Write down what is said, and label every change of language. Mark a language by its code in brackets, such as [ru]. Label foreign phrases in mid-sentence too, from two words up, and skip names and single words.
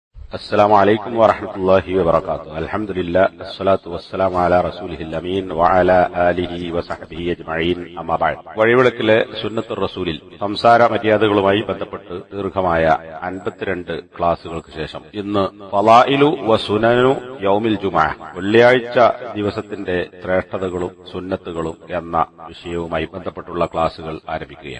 [ar] السلام عليكم ورحمة الله وبركاته. الحمد لله الصلاة والسلام على رسوله الأمين وعلى آله وصحبه أجمعين. أما بعد. [ml] വഴിവിളക്കിലെ [ar] سنة الرسول [ml] സംസാര മര്യാദകളുമായി ബന്ധപ്പെട്ട് ദീർഘമായ 52 ക്ലാസുകൾക്ക് ശേഷം ഇന്ന് [ar] فضائل وسنن يوم الجمعة, [ml] വെള്ളിയാഴ്ച ദിവസത്തിന്റെ ശ്രേഷ്ഠതകളും സുന്നത്തുകളും എന്ന വിഷയവുമായി ബന്ധപ്പെട്ടുള്ള ക്ലാസുകൾ ആരംഭിക്കുകയാണ്.